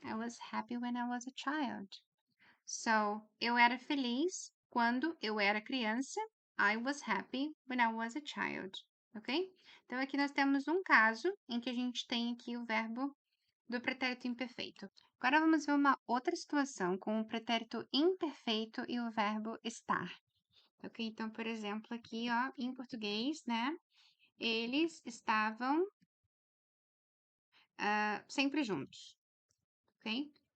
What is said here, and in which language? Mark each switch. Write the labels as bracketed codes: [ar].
[en] I was happy when I was a child. [pt] So, eu era feliz quando eu era criança. [en] I was happy when I was a child. Ok? [pt] Então, aqui nós temos um caso em que a gente tem aqui o verbo do pretérito imperfeito. Agora vamos ver uma outra situação com o pretérito imperfeito e o verbo estar. Ok? Então, por exemplo, aqui, ó, em português, né? Eles estavam sempre juntos, ok?